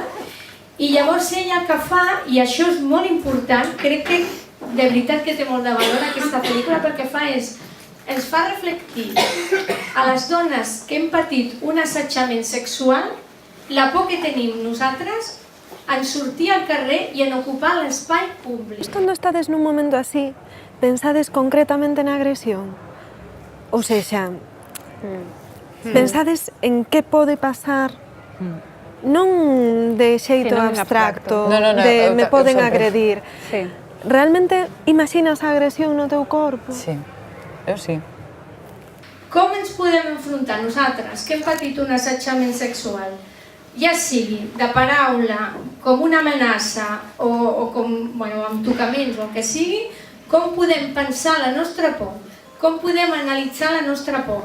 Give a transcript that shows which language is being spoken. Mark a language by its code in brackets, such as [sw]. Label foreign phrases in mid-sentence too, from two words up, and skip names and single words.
[ca] I llavors ella el que fa, i això és molt important, crec que de veritat que té molt de valor aquesta pel·lícula, perquè ens fa reflectir a les dones que hem patit un assetjament sexual, la por que tenim nosaltres en sortir al carrer y en ocupar l'espai públic. [gl] Cuando estades nun momento así, pensades concretamente na agresión? Ou sexa, pensades en que pode pasar, non de xeito abstracto, de me poden agredir. Realmente imaginas a agresión no teu corpo? Sí, eu sí. [ca] Com ens podem enfrontar nosaltres que hem patit un assetjament sexual? Ja sigui de paraula, com una amenaça o com, amb tocaments o el que sigui, com podem pensar la nostra por, com podem analitzar la nostra por.